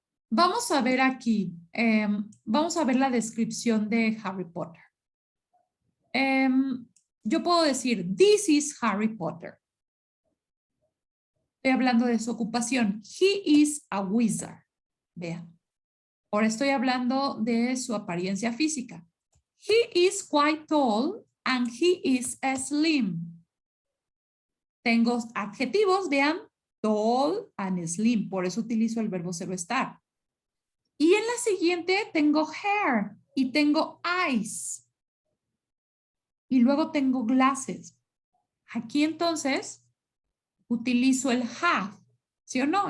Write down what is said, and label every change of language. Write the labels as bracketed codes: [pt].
[es] Vamos a ver aquí, vamos a ver la descripción de Harry Potter. Yo puedo decir, [en] this is Harry Potter. [es] Estoy hablando de su ocupación. [en] He is a wizard. [es] Vean. Ahora estoy hablando de su apariencia física. [en] He is quite tall and he is slim. [es] Tengo adjetivos, vean, [en] tall and slim. [es] Por eso utilizo el verbo ser o estar. Y en la siguiente tengo hair y tengo eyes. Y luego tengo glasses. Aquí entonces utilizo el have, ¿sí o no?